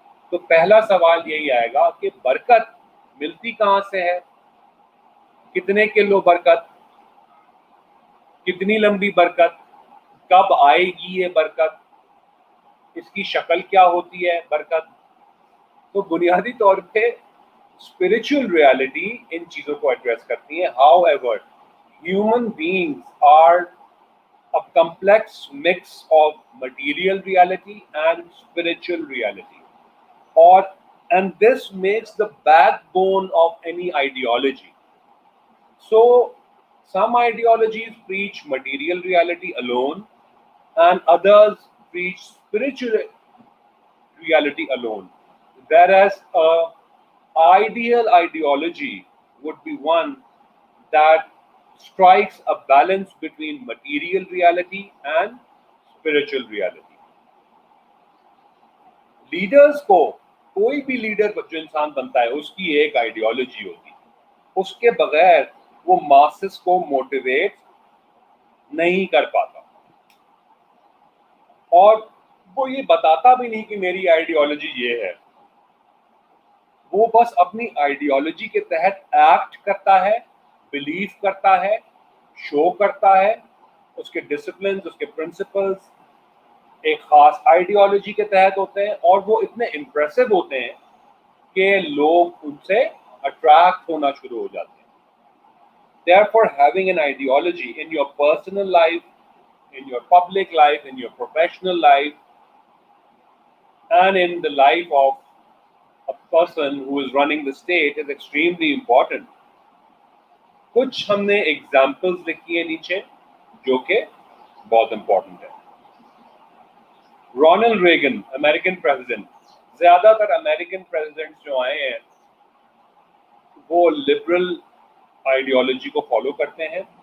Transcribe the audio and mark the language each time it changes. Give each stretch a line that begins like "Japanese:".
Urdu: تو پہلا سوال یہی آئے گا کہ برکت ملتی کہاں سے ہے؟ کتنے کلو برکت؟ کتنی لمبی برکت؟ کب آئے گی یہ برکت؟ اس کی شکل کیا ہوتی ہے برکت؟ تو بنیادی طور پہ اسپرچل ریالٹی ان چیزوں کو ایڈریس کرتی ہے.
English: However human beings are a complex mix of material reality and spiritual reality, or and this makes the backbone of any ideology. So some ideologies preach material reality alone and others preach spiritual reality alone, whereas a ideal ideology would be one that strikes a balance between material reality and spiritual reality.
Urdu: Leaders کو, کوئی بھی leader جو انسان بنتا ہے اس کی ایک ideology ہوتی ہے. اس کے بغیر وہ ماسس کو موٹیویٹ نہیں کر پاتا, اور وہ یہ بتاتا بھی نہیں کہ میری آئیڈیالوجی یہ ہے. وہ بس اپنی آئیڈیالوجی کے تحت ایکٹ کرتا ہے, بلیو کرتا ہے, شو کرتا ہے. اس کے ڈسپلنز, اس کے پرنسپلز ایک خاص آئیڈیالوجی کے تحت ہوتے ہیں, اور وہ اتنے امپریسو ہوتے ہیں کہ لوگ ان سے اٹریکٹ ہونا شروع ہو جاتے ہیں.
English: Therefore, having an ideology in your personal life, in your public life, in your professional life, and in the life of a person who is running the state is extremely important.
Urdu: کچھ ہم نے examples لکھی ہیں نیچے جو کہ بہت important ہے. Ronald Reagan, American president. زیادہ تر امریکن پریزیڈنٹس جو آئے ہیں وہ لبرل آئیڈیالوجی کو فالو کرتے ہیں.